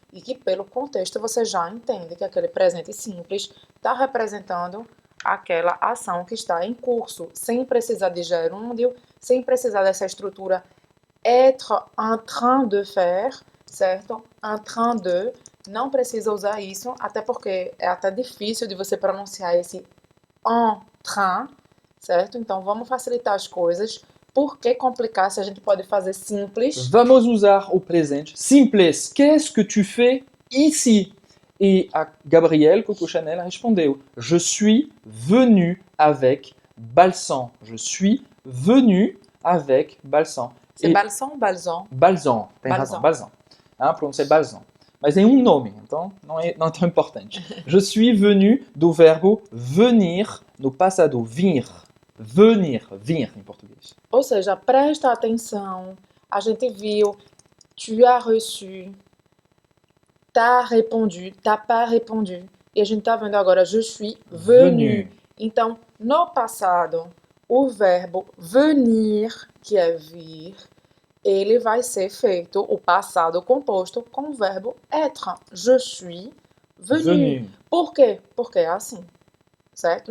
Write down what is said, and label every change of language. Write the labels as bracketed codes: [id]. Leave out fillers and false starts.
[pt] E que pelo contexto você já entende que aquele presente simples está representando aquela ação que está em curso, sem precisar de gerúndio, sem precisar dessa estrutura [fr] être en train de faire, [pt] certo? En train de, não precisa usar isso, até porque é até difícil de você pronunciar esse en train, certo? Então vamos facilitar as coisas. Por que complicar se a gente pode fazer simples? Vamos usar o presente simples. [fr] Qu'est-ce que tu fais ici? [pt] E a Gabrielle Coco Chanel respondeu: [fr] Je suis venu avec Balsan. Je suis venu avec Balsan. C'est [pt] E balsan ou balsan? Balsan, tem razão, Balsan. Ah, pronunciar Balsan. Mas tem um nome, então não é tão importante. [fr] Je suis venu [pt] do verbo venir no passado, vir. Venir, vir em português. Ou seja, presta atenção. a gente viu [fr] tu as reçu, t'as répondu, t'as pas répondu. [pt] E a gente tá vendo agora [fr] je suis venu. [pt] Então, no passado, o verbo venir, que é vir, ele vai ser feito, o passado composto, com o verbo être. [fr] Je suis venu. [pt] Por quê? Porque é assim, certo?